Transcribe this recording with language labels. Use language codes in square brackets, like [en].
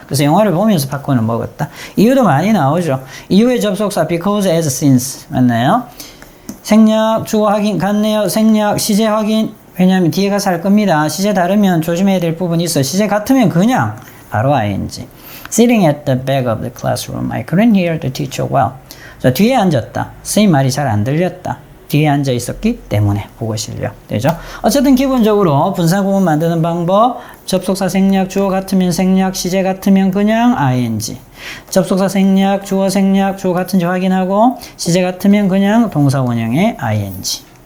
[ko] 그래서 영화를 보면서 팝콘을 먹었다. 이유도 많이 나오죠. 이유의 접속사 because, as, since 맞나요? 생략, 주어 확인 같네요. 생략, 시제 확인. 왜냐하면 뒤에 가서 할 겁니다. 시제 다르면 조심해야 될 부분이 있어요. 시제 같으면 그냥 바로 ing. [en] Sitting at the back of the classroom, I couldn't hear the teacher well. [ko] 자, 뒤에 앉았다. 선생님 말이 잘 안 들렸다. 뒤에 앉아 있었기 때문에 국어 실력 되죠. 어쨌든 기본적으로 분사구문 만드는 방법, 접속사 생략, 주어 같으면 생략, 시제 같으면 그냥 ing. 접속사 생략, 주어 생략, 주어 같은지 확인하고 시제 같으면 그냥 동사 원형의 ing.